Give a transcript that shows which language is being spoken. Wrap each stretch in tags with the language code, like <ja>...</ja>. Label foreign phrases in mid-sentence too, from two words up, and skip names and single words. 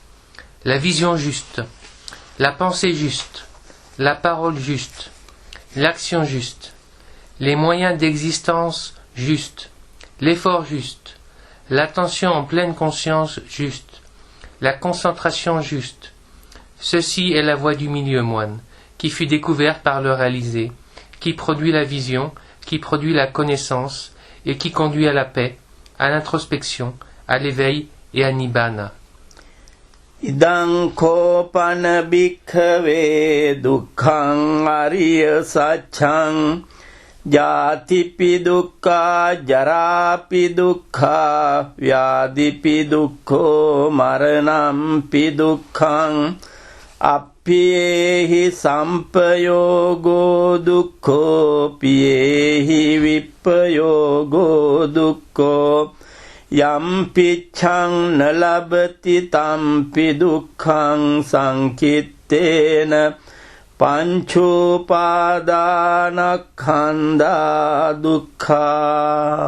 <fr>La vision juste, la pensée juste, la parole juste, l'action juste, les moyens d'existence justes, l'effort juste, l'attention en pleine conscience juste, la concentration juste. Ceci est la voie du milieu, moine, qui fut découverte par le réalisé, qui produit la vision, qui produit la connaissance et qui conduit à la paix, à l'introspection, à l'éveil et à Nibbāna.</fr> <pi>Idang kopana bhikkhave dukkhang ariya saccang ජාතිපි දුක්ඛා ජරාපි දුක්ඛා ව්‍යාධිපි දුක්ඛෝ මරණම්පි දුක්ඛං අප්පියේහි සම්පයෝගෝ දුක්ඛෝ පියේහි විප්පයෝගෝ දුක්ඛෝ යම්පිච්ඡං නලබති තම්පි දුක්ඛං සංකිත්තේන panchopadanakkhandha dukkha.</pi>